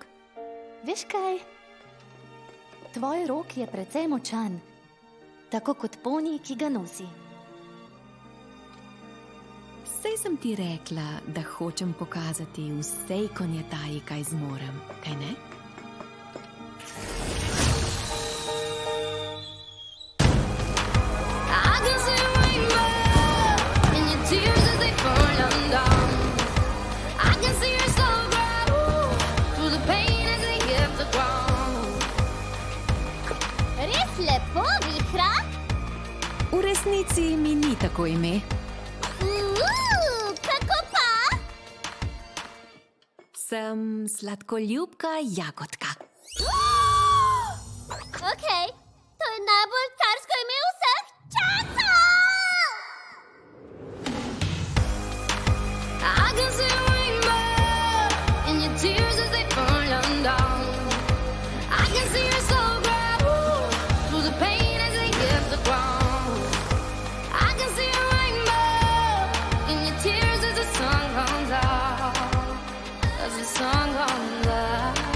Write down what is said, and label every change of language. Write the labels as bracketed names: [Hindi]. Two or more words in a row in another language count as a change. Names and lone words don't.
[Slovenian] Veš kaj? Tvoj rok je precej močan, tako kot poni, ki ga nosi. Sej sem ti rekla, da hočem pokazati vsej konjetaji, kaj zmorem, kaj ne? [English] I can see a rainbow in your tears as they fall down. I can see your soul grow through the pain as they hit the ground. [Slovenian] Res lepo, vihra? V resnici mi ni tako ime. Kako pa? Sem sladkoljubka jagodka. Okej, to je najbolj carsko ime vseh časov! [English] I can see a rainbow in your tears as they fall down. I can see your soul grow through the pain as they hit the ground. I can see a rainbow song gone loud.